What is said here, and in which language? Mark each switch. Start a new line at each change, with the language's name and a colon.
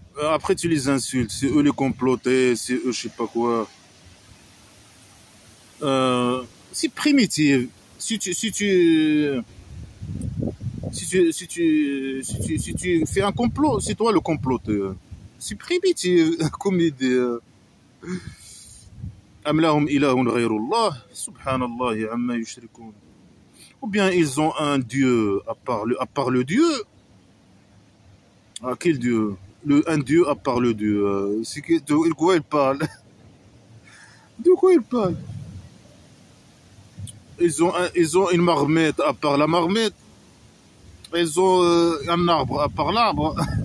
French: Après, tu les insultes. C'est eux les complotés, c'est eux je sais pas quoi. C'est primitif. Si tu, si tu, si tu fais un complot, c'est toi le comploteur. C'est primitif comme idée.
Arabic: أم لهم إله غير الله سبحان الله عما يشركون.
French: Ou bien ils ont un dieu à part le dieu. Ah, quel dieu? Un dieu à part le dieu. De quoi il parle? De quoi il parle? Ils ont une marmite à part la marmite. Ils ont un arbre à part l'arbre.